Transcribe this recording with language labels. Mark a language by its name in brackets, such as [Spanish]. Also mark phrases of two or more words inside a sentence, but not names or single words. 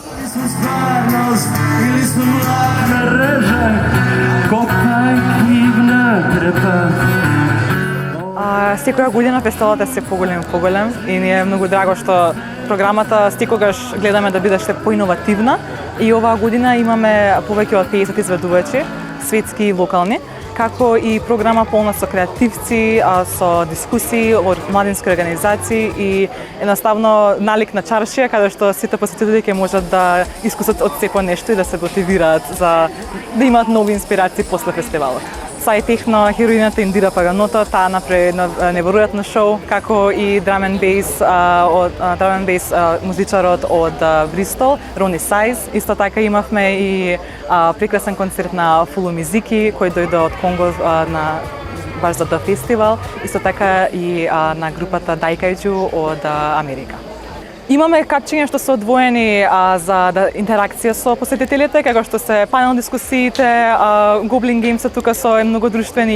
[Macedonian] smo stvarnost ili smo mlaka reža, kopaj книгна трепа. Секоја година фестивалот е се поголем и поголем и ни е многу драго што програмата секогаш гледаме да биде уште поиновативна и оваа година имаме повеќе од 50 изведувачи, светски и локални, како и програма полна со креативци, со дискусии од младински организации и едноставно налик на чаршија каде што сите посетители ќе можат да искусат од сепо нешто и да се мотивираат за да имаат нови инспирации после фестивалот. Са и техно хероината Индира Паганото, таа направи неверојатно шоу, како и [English] drum and bass [Macedonian] музичарот од Бристол, Рони Сайз. Исто така имавме и прекрасен концерт на Фулу Мизики, кој дојде од Конго баш за тој фестивал. Исто така и на групата Daikaiju од Америка. Имаме качиња што се одвоени за интеракција со посетителите, како што се панел дискусиите, Goblin Games тука со многу друштвени